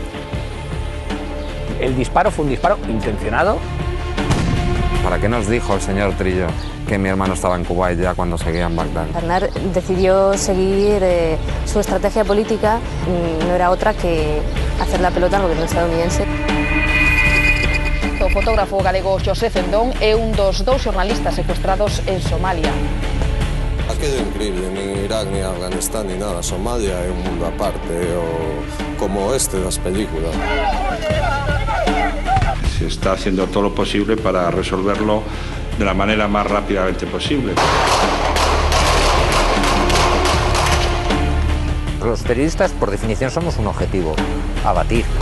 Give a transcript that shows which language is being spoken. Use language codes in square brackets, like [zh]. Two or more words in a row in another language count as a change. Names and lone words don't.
[es] El disparo fue un disparo intencionado. ¿Para qué nos dijo el señor Trillo que mi hermano estaba en Kuwait ya cuando seguía en Bagdad? Aznar decidió seguir su estrategia política, no era otra que hacer la pelota al gobierno estadounidense. [gl] O fotógrafo galego José Zendón é un dos 2 xornalistas secuestrados en Somalia. Aquello é increíble, nin Irak, nin Afganistán, [es] ni nada. [gl] Somalia é un mundo aparte. O como este das películas. [es] Se está haciendo todo lo posible para resolverlo de la manera más rápidamente posible. Los periodistas, por definición, somos un objetivo, abatir.